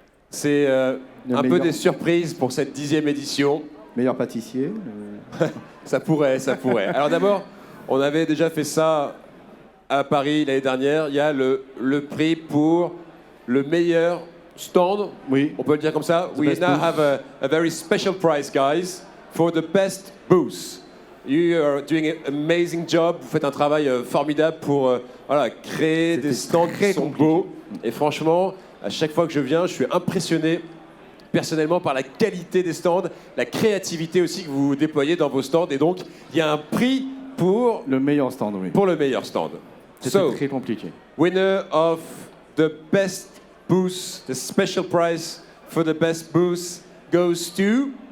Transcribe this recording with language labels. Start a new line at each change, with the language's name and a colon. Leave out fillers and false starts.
French: C'est un peu des surprises pour cette 10e édition. Meilleur pâtissier. Ça pourrait. Alors d'abord, on avait déjà fait ça à Paris l'année dernière. Il y a le prix pour le meilleur stand. Oui. On peut le dire comme ça.
English: We now have a very special prize, guys, for the best booth. You are doing an amazing job.
French: Vous faites un travail formidable pour créer des stands qui sont beaux. Et franchement, à chaque fois que je viens, je suis impressionné personnellement par la qualité des stands, la créativité aussi que vous déployez dans vos stands. Et donc, il y a un prix pour le meilleur stand, oui. Pour le meilleur stand. C'est très compliqué.
English: Winner of the best booth, the special prize for the best booth goes to...